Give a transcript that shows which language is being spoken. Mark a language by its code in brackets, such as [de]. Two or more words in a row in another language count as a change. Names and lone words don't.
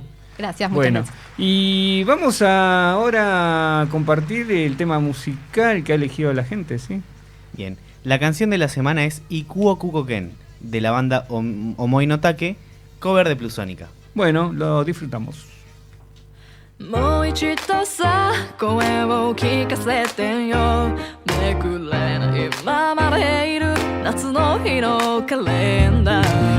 [es] Gracias, muchas gracias. Y vamos ahora a compartir el tema musical que ha elegido la gente, ¿sí? Bien, la canción de la semana es Ikuo Kuko Ken, de la banda Omoi no Take, cover de Plusónica. Bueno, lo disfrutamos. [ja] もう一度さ声を聞かせてよめくれないままでいる夏の日のカレンダー